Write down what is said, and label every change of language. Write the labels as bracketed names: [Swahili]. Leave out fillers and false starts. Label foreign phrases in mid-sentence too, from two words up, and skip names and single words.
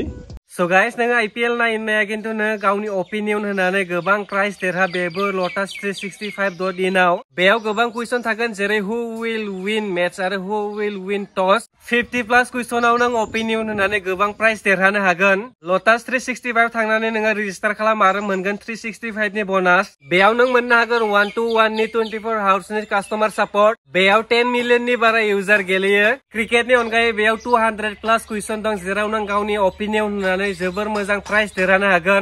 [English] So guys, [Bodo] नों IPL नायनाया खिन्थु नों गावनि ओपिनियन होनानै गोबां प्राइज देरहा बेबो Lotus 365.in आव। बेयाव गोबां कुइसन थागोन जेरै [English] who will win match [Bodo] आरो [English] who will win toss। [Bodo] 50+ कुइसनाव नों ओपिनियन होनानै गोबां प्राइज देरहानो हागोन। Lotus 365 थांनानै नोङो रेजिस्टार खालाम आरो मोनगोन 365 नि बोनास। बेयाव नों मोननो हागोन 1-1 नि 24 आवर्स नि [English] customer support. [Bodo] बेयाव 10 मिलियन नि बारा इउजार गेलेयो। क्रिकेटनि अनगायै बेयाव 200+ कुइसन दं जेराव नों गावनि ओपिनियन होनानै जोबोर मोजां प्राइज देरहानो हागोन।